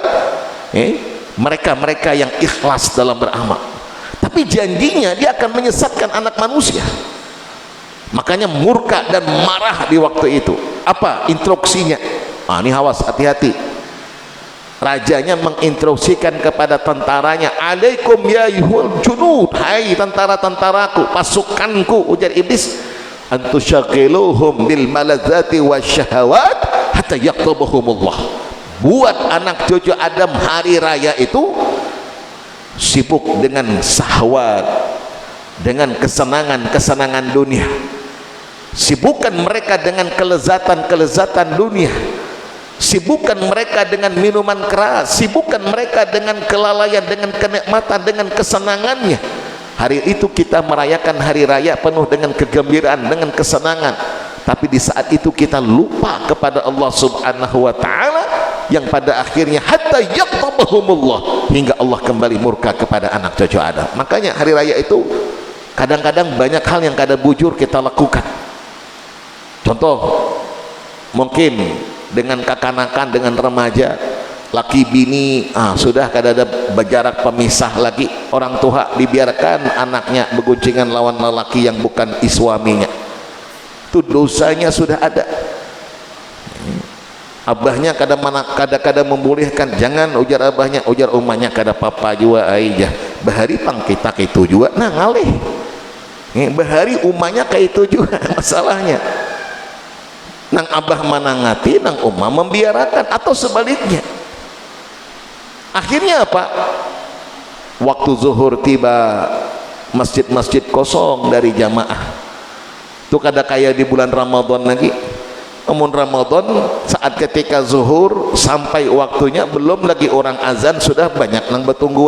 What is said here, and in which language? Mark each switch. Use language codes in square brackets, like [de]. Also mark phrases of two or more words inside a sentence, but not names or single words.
[id] Mereka-mereka yang ikhlas dalam beramal. Tapi janjinya dia akan menyesatkan anak manusia. Makanya murka dan marah di waktu itu. Apa instruksinya? Ini awas, hati-hati. Rajanya menginstruksikan kepada tentaranya, [ar] عليكم يا أيها الجنود, [id] hai tentara-tentaraku, pasukanku, ujar iblis, [ar] أن تشغلوهم بالملذات والشهوات حتى يمقتهم الله. [id] Buat anak cucu Adam hari raya itu sibuk dengan syahwat, dengan kesenangan-kesenangan dunia. Sibukkan mereka dengan kelezatan-kelezatan dunia. Sibukkan mereka dengan minuman keras. Sibukkan mereka dengan kelalaian, dengan kenikmatan, dengan kesenangannya. Hari itu kita merayakan hari raya penuh dengan kegembiraan, dengan kesenangan. Tapi di saat itu kita lupa kepada Allah [ar] سبحانه وتعالى, [id] yang pada akhirnya [ar] حتى يمقتهم الله, [id] hingga Allah kembali murka kepada anak cucu Adam. [bjn] Makanya hari raya itu kadang-kadang banyak hal yang kada bujur kita lakukan. Contoh, mungkin dengan kekanakan, dengan remaja, laki bini sudah kada ada berjarak pemisah lagi, orang tua dibiarkan anaknya beguncingan lawan lelaki yang bukan suaminya. [id] Itu dosanya sudah ada. [bjn] Abahnya kada membolehkan, jangan, ujar abahnya, ujar umahnya, kada papa juga aja bahari pang kita kayak itu juga, nah ngalih bahari umahnya kayak itu juga masalahnya. Nang abah manangati, nang umah membiarkan, atau sebaliknya. [id] Akhirnya apa? Waktu zuhur tiba, masjid-masjid kosong dari jamaah. [bjn] Itu kada kayak di bulan Ramadan lagi. Namun Ramadan saat ketika zuhur sampai waktunya belum lagi orang azan, sudah banyak nang betungguan.